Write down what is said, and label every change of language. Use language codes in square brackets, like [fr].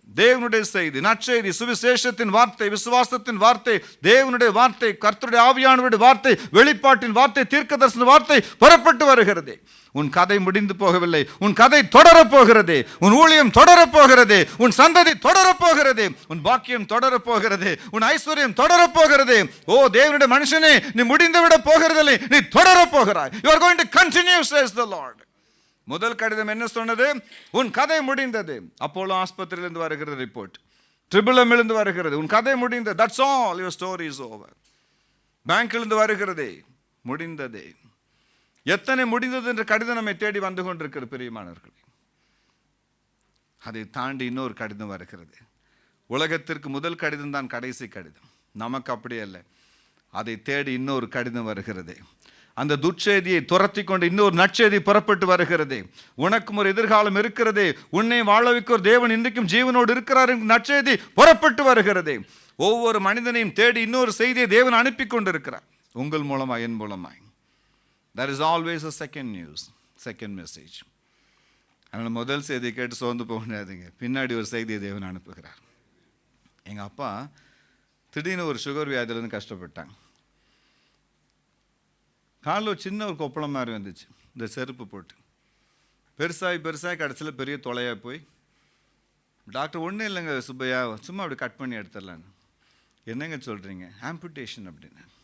[ta] தேவனுடைய செய்தி, நற்செய்தி, சுவிசேஷத்தின் வார்த்தை, விசுவாசத்தின் வார்த்தை, தேவனுடைய வார்த்தை, கர்த்தருடைய ஆவியானவருடைய வார்த்தை, வெளிப்பாட்டின் வார்த்தை, தீர்க்கதரிசன வார்த்தை புறப்பட்டு வருகிறது. உன் கதை முடிந்து போகவில்லை, உன் கதை தொடரப் போகிறது, உன் ஊழியம் தொடரப் போகிறது, உன் சந்ததி தொடரப் போகிறது, உன் பாக்கியம் தொடரப் போகிறது, உன் ஐஸ்வர்யம் தொடரப் போகிறது. ஓ தேவனுடைய மனுஷனே, நீ முடிந்து விட போகிறதில்லை, நீ தொடரப் போகிறாய். [en] You are going to continue, says the Lord. [ta] முதல் கடிதம் என்ன சொன்னது? உன் கதை முடிந்தது. அப்போலோ ஆஸ்பத்திரியிலிருந்து வருகிறது ரிப்போர்ட், ட்ரிபிளமிலிருந்து வருகிறது, உன் கதை முடிந்தது. [en] That's all, your story is over. [ta] பேங்கிலிருந்து வருகிறது, முடிந்தது. எத்தனை முடிந்தது என்ற கடிதம் நம்மை தேடி வந்து கொண்டிருக்கிறது பிரியமானவர்களே. அதை தாண்டி இன்னொரு கடிதம் வருகிறது. உலகத்திற்கு முதல் கடிதம் தான் கடைசி கடிதம். நமக்கு அப்படி அல்ல. அதை தேடி இன்னொரு கடிதம் வருகிறது. அந்த துர்ச்செய்தியை துரத்தி கொண்டு இன்னொரு நற்செய்தி புறப்பட்டு வருகிறது. உனக்கும் ஒரு எதிர்காலம் இருக்கிறது, உன்னை வாழ வைக்க ஒரு தேவன் இன்றைக்கும் ஜீவனோடு இருக்கிறார் என்ற நற்செய்தி புறப்பட்டு வருகிறது. ஒவ்வொரு மனிதனையும் தேடி இன்னொரு செய்தியை தேவன் அனுப்பி கொண்டிருக்கிறார், உங்கள் மூலமாய், என் மூலமாய். [en] There is always a second news, second message. [ta] அதனால் முதல் செய்தியை கேட்டு சோர்ந்து போக முடியாதுங்க. பின்னாடி ஒரு செய்தியை தேவன் அனுப்புகிறார். எங்கள் அப்பா திடீர்னு ஒரு சுகர் வியாதியிலேருந்து கஷ்டப்பட்டாங்க. காலில் சின்ன ஒரு கொப்பளம் மாதிரி வந்துச்சு, இந்த செருப்பு போட்டு. பெருசாகி கடைசியில் பெரிய தொலையாக போய் டாக்டர் ஒன்றும் இல்லைங்க சுப்பையா, சும்மா அப்படி கட் பண்ணி எடுத்துடலான்னு. என்னங்க சொல்கிறீங்க? ஆம்புடேஷன் அப்படின்னு.